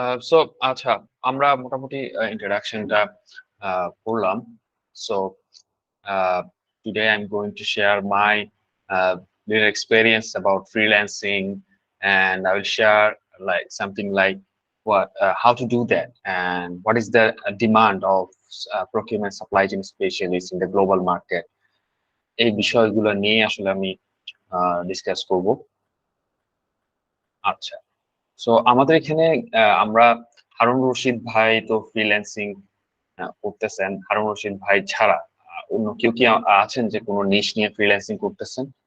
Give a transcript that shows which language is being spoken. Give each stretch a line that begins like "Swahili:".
Bangla: So আচ্ছা, আমরা মোটামুটি ইন্ট্রোডাকশনটা করলাম।
English: So today I'm going to share my little experience about freelancing, and I will share like something like what how to do that and what is the demand of procurement supply chain specialists in the global market.
Bangla: এই বিষয়গুলো নিয়ে আসলে আমি discuss করব। আচ্ছা, so আমাদের এখানে আমরা হারুন রশিদ ভাই তো ফ্রিল্যান্সিং করতেছেন। হারুন রশিদ ভাই ছাড়া অন্য কেউ কি আছেন যে কোনো নিশ নিয়ে ফ্রিল্যান্সিং করতেছেন?